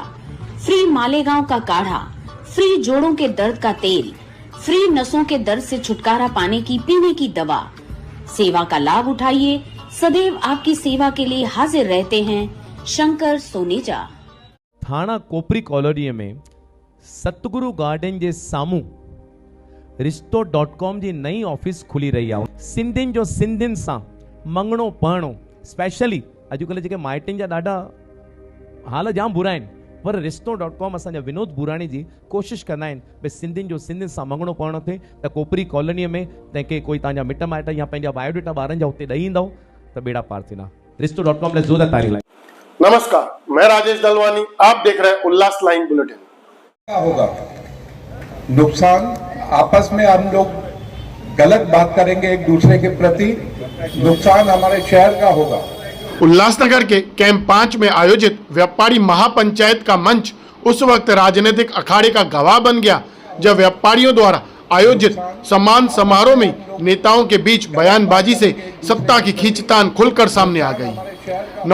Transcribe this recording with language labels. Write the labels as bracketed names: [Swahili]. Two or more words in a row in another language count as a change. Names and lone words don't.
[Hindi] फ्री मालेगांव का काढ़ा, फ्री जोड़ों के दर्द का तेल, फ्री नसों के दर्द से छुटकारा पाने की पीने की दवा। सेवा का लाभ उठाइए, सदैव आपकी सेवा के लिए हाजिर रहते हैं शंकर सोनेजा। [Sindhi] थाणा कोपरी कॉलोनी में सतगुरु गार्डन जे सामू रिश्तो.com जी नई ऑफिस खुली रही है। सिंधियुनि जो सिंधियुनि सां मंगणो पढ़णो, स्पेशली अॼुकल्ह जेके माइटनि जा ॾाढा हाल जाम बुरा आहिनि, पर रिश्तो.com असांजा विनोद बुराणी जी कोशिशि कंदा आहिनि भई सिंधियुनि जो सिंधियुनि सां मंगणो पढ़णो थिए त कोपरी कॉलोनीअ में तंहिंखे कोई तव्हांजा मिट माइट या पंहिंजा बायोडेटा ॿारनि जा हुते ॾेई ईंदव त बेड़ा पार थींदा। [Hindi] रिश्तो.com ने ज़ोरदार तारीफ़ लाई। नमस्कार, मैं राजेश दलवानी, आप देख रहे हैं उल्लास लाइन बुलेटिन। क्या होगा? नुकसान, आपस में हम लोग गलत बात करेंगे एक दूसरे के प्रति, नुकसान हमारे शहर का होगा। उल्लासनगर के कैंप 5 में आयोजित व्यापारी महापंचायत का मंच उस वक्त राजनीतिक अखाड़े का गवाह बन गया जब व्यापारियों द्वारा आयोजित सम्मान समारोह में नेताओं के बीच बयानबाजी से सत्ता की खींचतान खुलकर सामने आ गई।